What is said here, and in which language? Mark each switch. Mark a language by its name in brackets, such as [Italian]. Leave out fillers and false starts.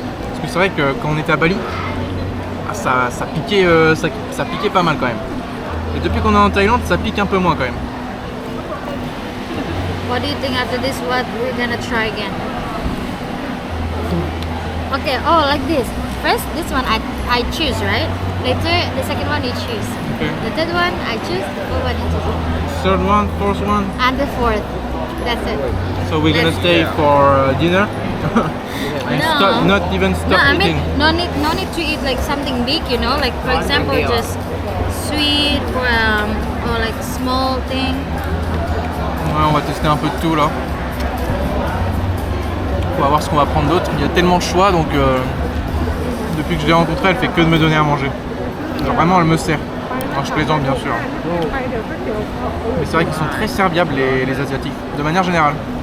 [French] Parce que c'est vrai que quand on était à Bali, ça piquait, ça piquait pas mal quand même. Et depuis qu'on est en Thaïlande, ça pique un peu moins quand même. [English] What do you think after this? What we're gonna try again? Okay. Oh, like this. First, this one I choose, right? Later, the second one you choose. Okay. The third one I choose. What one you choose? Third one, fourth one. And the fourth. That's it. So we're gonna Let's- stay for dinner. And No. not even stop No, I eating. mean no need to eat like something big, you know, like for example just sweet or like small thing. [French] Ouais, on va tester un peu de tout là. On va voir ce qu'on va prendre d'autre. Il y a tellement de choix donc depuis que je l'ai rencontrée, elle fait que de me donner à manger. Genre, vraiment, elle me sert. Enfin, je plaisante bien sûr. Mais c'est vrai qu'ils sont très serviables les Asiatiques, de manière générale.